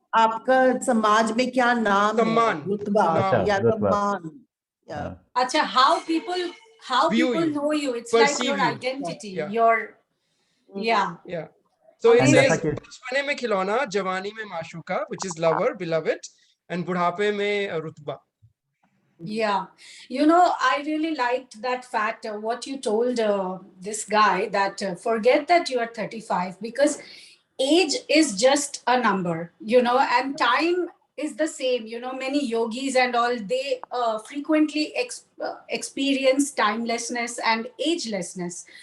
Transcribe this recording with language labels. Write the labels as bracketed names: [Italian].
[Hindi] आपका समाज में क्या नाम है? सम्मान, रुतबा या सम्मान. [English] Yeah. Acha, how people know you? It's like your identity. Your yeah. So it says [Hindi] बचपने में खिलौना, जवानी में माशूका, [English] which is lover, beloved, and [Hindi] बुढ़ापे में रुतबा. [English] Yeah, I really liked that fact, what you told this guy, that forget that you are 35, because age is just a number, and time is the same. Many yogis and all, they frequently experience timelessness and agelessness.